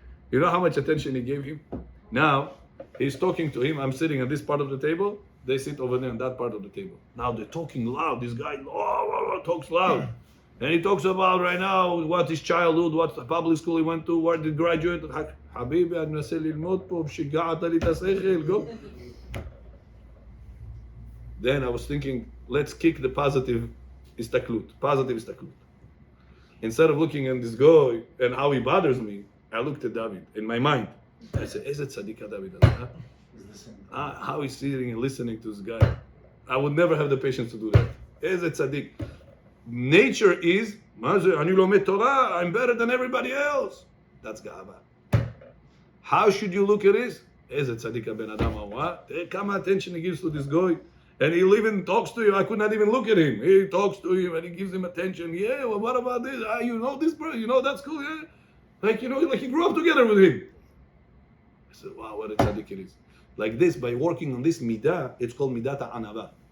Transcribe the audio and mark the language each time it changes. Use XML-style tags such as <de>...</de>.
<en>You know how much attention he gave him? Now, he's talking to him. I'm sitting at this part of the table. They sit over there on that part of the table. Now they're talking loud. This guy talks loud. And he talks about right now what his childhood, what public school he went to, where did he graduate.</en> <he>Habibi, אני מנסה ללמוד פה, שיגעת לי את השכל, go.</he> <en>Then I was thinking, let's kick the positive istaklut. Instead of looking at this guy and how he bothers me, I looked at David in my mind. I said,</en> <he>איזה צדיק</he> <en>David, huh? How he's sitting and listening to this guy. I would never have the patience to do that.</en> <he>איזה צדיק.</he> <en>Nature is,</en> <he>מה זה, אני לומד תורה,</he> <en>I'm better than everybody else. That's גאווה. How should you look at this?</en> <he>איזה צדיק הבן אדם ההוא, תראה כמה</he> <en>attention he gives to this guy. And he even talks to him. I could not even look at him. He talks to him and he gives him attention. Yeah, well, what about this? You know this person? You know that's cool, yeah? Like he grew up together with him. I said, wow, what a tzaddik it is. Like this, by working on this midah, it's called midat ha'anava.</en>